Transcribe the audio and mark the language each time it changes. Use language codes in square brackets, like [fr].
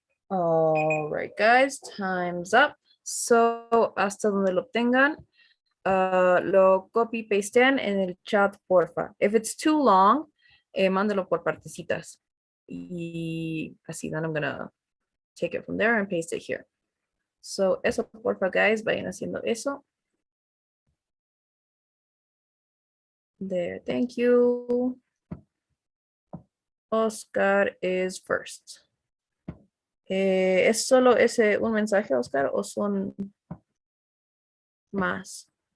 [en] All right, guys, time's up. [es] So, hasta donde lo obtengan, lo copy pastean en el chat, porfa. [en] If it's too long, [es] mándalo por partecitas. Y así, [en] then I'm gonna take it from there and paste it here. [es] So, eso, porfa, guys, vayan haciendo eso. [en] There, thank you. Oscar is first. [es] ¿Es solo ese un mensaje, Oscar, o son más?